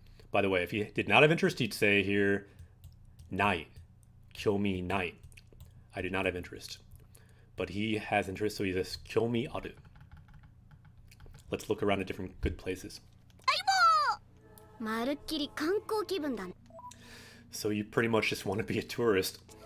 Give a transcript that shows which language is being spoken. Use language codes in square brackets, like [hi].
[en] By the way, if you did not have interest, you'd say here, nai. [ja] Kyomi nai. [en] I do not have interest. But he has interest, so he says, [ja] kyomi aru. [en] Let's look around at different good places. [ja] まるっきり観光気分だね。 [en] So you pretty much just want to be a tourist.